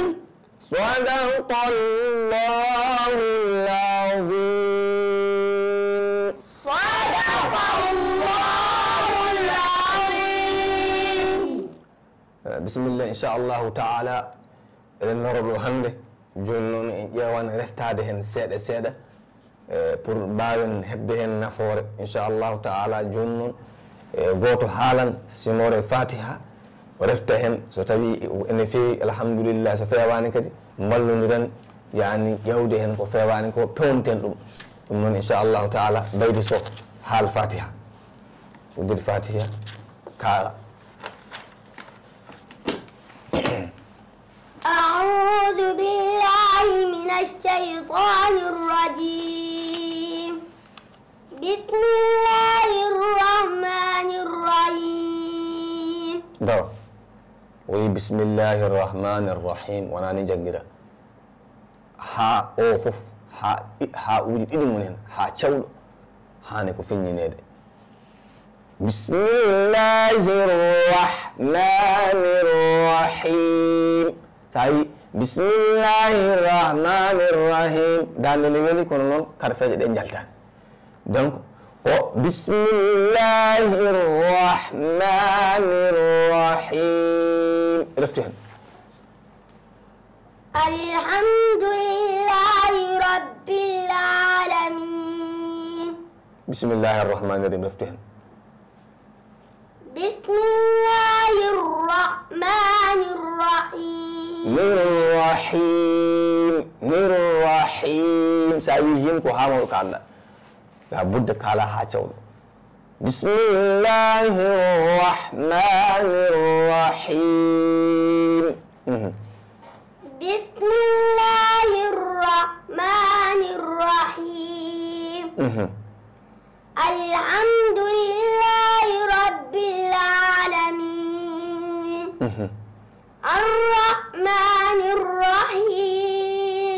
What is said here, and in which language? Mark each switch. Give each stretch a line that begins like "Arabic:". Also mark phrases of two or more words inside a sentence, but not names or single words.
Arabic: صدق الله العظيم. صدق الله العظيم. بسم الله إن شاء الله تعالى
Fula: إلى نربو هنده جنون يوان رفتاد هن سيدة pour bawen hebde hen nafoore
Arabic: إن شاء الله تعالى
Fula: jonnon goto haalan simore fatiha o refta hen so tawi ene fewi alhamdulillah so fewani kadi ballodiren yani ƴewde hen ko fewani ko pewnten ɗum noon inchallahu taala baydi so haal fatiha uddiri fatiha kaala
Arabic: أعوذ بالله من الشيطان الرجيم. بسم الله الرحمن الرحيم.
Fula: dawa o wi
Arabic: بسم الله الرحمن الرحيم
Fula: wonani jaggira ha o fof ha uji ɗiɗi mun hen ha cawɗo hane ko feññinede
Arabic: بسم الله الرحمن الرحيم
Fula: sa wi
Arabic: بسم الله الرحمن الرحيم
Fula: dande nde weli kono noon karfeje ɗe jaltani donc o
Arabic: بسم الله الرحمن الرحيم
Fula: reftu hen
Arabic: الحمد لله رب العالمين. بسم الله الرحمن الرحيم
Fula: reftu hen
Arabic: بسم الله الرحمن الرحيم.
Fula: nirrahim sa wi him ko hamaɗo kalɗa la budde kala ha cawɗo
Arabic: بسم الله الرحمن الرحيم بسم الله الرحمن الرحيم. الحمد لله رب العالمين. الرحمن الرحيم.